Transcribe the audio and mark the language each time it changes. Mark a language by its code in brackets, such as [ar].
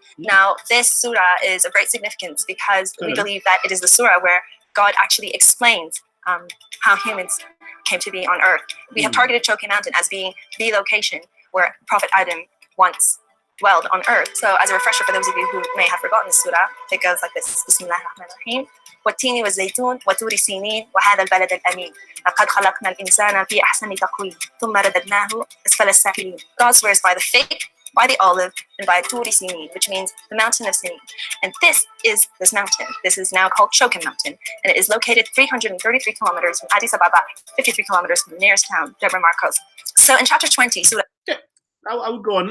[en] Now, this surah is of great significance because we believe that it is the surah where God actually explains how humans came to be on earth. We have targeted Choke Mountain as being the location where Prophet Adam once dwelled on earth. So as a refresher for those of you who may have forgotten the surah, it goes like this. Bismillahirrahmanirrahim. [ar] والتين والزيتون وطور سينين وهذا البلد الأمين لقد خلقنا الإنسان في أحسن تقويم ثم رددناه أسفل السافلين. [en] God swears by the fig, by the olive, and by Turi Sinin, which means the mountain of Sinin. And this is this mountain. This is now called Choke Mountain, and it is located 333 kilometers from Addis Ababa, 53 kilometers from the nearest town, Debre Marcos. So in chapter 20, Surah. Yeah, I would go on.